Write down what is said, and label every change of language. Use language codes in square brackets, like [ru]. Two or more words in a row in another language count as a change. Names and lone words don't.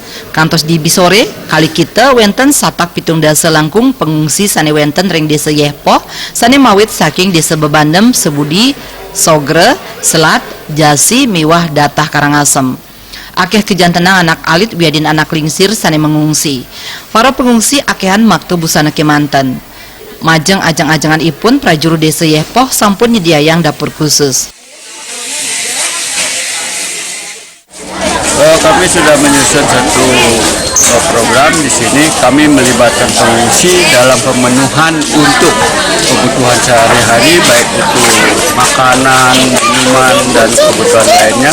[ban] Kantos di bisore kali kita wenten satak pitung dasa langkung pengungsi sane wenten ring Desa Yehpoh sane mawit saking Desa Bebandem, Sebudi, Sogre, Selat, Jasi, Miwah, Datah Karangasem. Akeh kejantenang anak alit wiadin anak lingsir sane mengungsi. Para pengungsi akehan maktu busana kemanten. Majeng ajang-ajangan ipun prajuru Desa Yehpoh sampun nyediayang dapur khusus. [id] Kami sudah menyusun satu program di sini. Kami melibatkan pengungsi dalam pemenuhan untuk kebutuhan sehari-hari, baik itu makanan, minuman, dan kebutuhan lainnya.